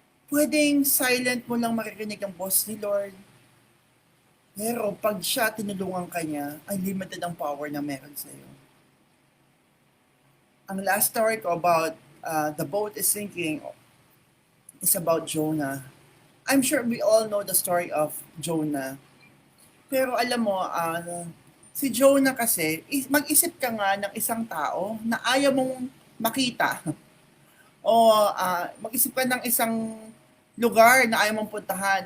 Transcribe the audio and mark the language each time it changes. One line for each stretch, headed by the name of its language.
Filipino: Pwedeng silent mo lang maririnig ang boss ni Lord, pero pag siya tinulungan ka niya, unlimited ang power na meron sa iyo.
English: Ang last story ko about the boat is sinking is about Jonah. I'm sure we all know the story of Jonah.
Filipino: Pero alam mo, si Jonah kasi, mag-isip ka nga ng isang tao na ayaw mong makita. O mag-isip ka ng isang lugar na ayaw mong puntahan.